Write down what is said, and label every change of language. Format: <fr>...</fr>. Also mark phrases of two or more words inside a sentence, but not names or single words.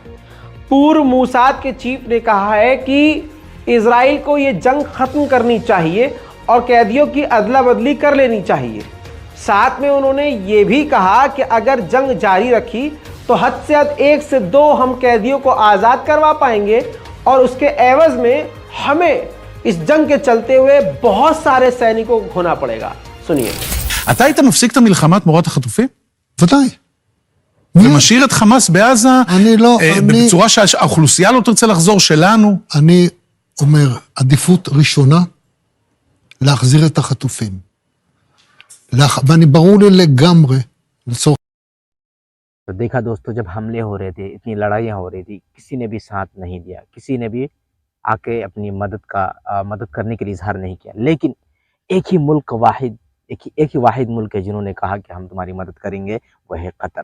<hi>पूर्व मूसाद के चीफ ने कहा है कि इजराइल को ये जंग खत्म करनी चाहिए और कैदियों की अदला बदली कर लेनी चाहिए। साथ में उन्होंने ये भी कहा कि अगर जंग जारी रखी तो हद से हद 1 से 2 हम कैदियों को आज़ाद करवा पाएंगे और उसके एवज में हमें इस जंग के चलते हुए बहुत सारे सैनिकों को खोना पड़ेगा। सुनिए।</hi> <he>אתה היית מפסיק את המלחמה תמורת החטופים? ודאי. ומשאיר את חמאס בעזה בצורה שהאוכלוסייה לא תרצה לחזור שלנו? אני אומר, עדיפות ראשונה, להחזיר את החטופים. ואני ברור לי לגמרי, לצורך...</he> <hi>तो देखा दोस्तों, जब हमले हो रहे थे, इतनी लड़ाइयाँ हो रही थी, किसी ने भी साथ नहीं दिया, किसी ने भी आके अपनी मदद करने के लिए इजहार नहीं किया। लेकिन एक ही वाहिद मुल्क है जिन्होंने कहा कि हम तुम्हारी मदद करेंगे, वह है कतर।</hi>